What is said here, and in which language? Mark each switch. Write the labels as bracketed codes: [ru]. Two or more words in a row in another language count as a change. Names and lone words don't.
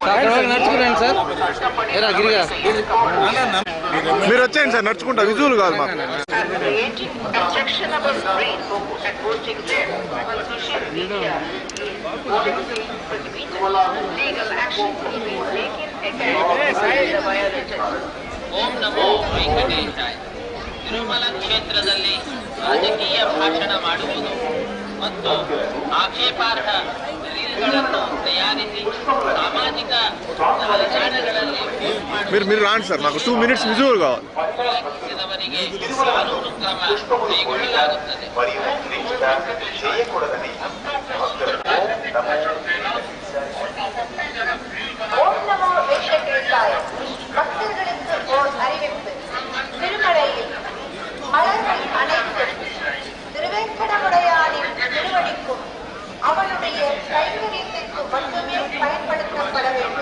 [te] మీరు వచ్చేయండి సార్, నడుచుకుంటా. విజువల్ కాదు మాకు. [kn] ಓಂ ನಮೋ ವೆಂಕಟೇಶಾಯ. ತಿರುಮಲ ಕ್ಷೇತ್ರದಲ್ಲಿ ರಾಜಕೀಯ ಭಾಷಣ ಮಾಡುವುದು ಮತ್ತು ಆಕ್ಷೇಪಾರ್ಹ ರೀಲ್ಗಳನ್ನು ತಯಾರಿಸಿ ಸಾಮಾಜಿಕ ಜಾಲತಾಣಗಳಲ್ಲಿ [te] మీరు రాండి సార్, నాకు 2 minutes విజువల్ కావాలి. [kn] ಉಲ್ಲಂಘಿಸಿದವರಿಗೆ ಕಾನೂನು ಕ್ರಮ ಕೈಗೊಳ್ಳಲಾಗುತ್ತದೆ. [ta] ஓம் நமோ வெங்கடேசாய. பக்தர்களுக்கு ஓர் அறிவிப்பு. திருமலையில் மலர்கள் அனைத்தும் திருவேங்கடமுடையானின் திருவடிக்கும் அவனுடைய கைங்கரியத்திற்கு மட்டுமே பயன்படுத்தப்பட வேண்டும்.